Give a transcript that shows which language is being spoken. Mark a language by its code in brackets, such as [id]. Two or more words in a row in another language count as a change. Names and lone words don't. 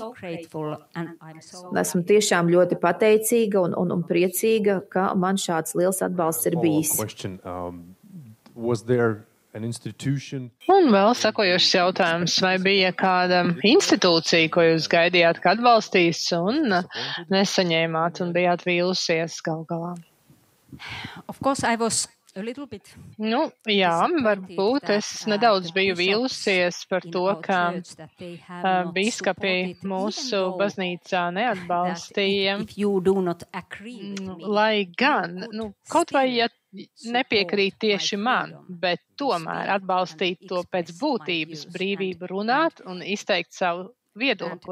[lv] Esmu tiešām ļoti pateicīga un priecīga, ka man šāds liels atbalsts ir bijis. Un vēl sakojošs jautājums, vai bija kāda institūcija, ko jūs gaidījāt, ka atbalstīs un nesaņēmāt un bijāt vīlusies gal galā? [en] Of course, I was a little bit. [lv] Nu, jā, varbūt es nedaudz biju vīlusies par to, ka bīskapi mūsu baznīcā neatbalstīja, lai gan, kaut vai ja nepiekrīt tieši man, bet tomēr atbalstīt to pēc būtības brīvību runāt un izteikt savu viedokli.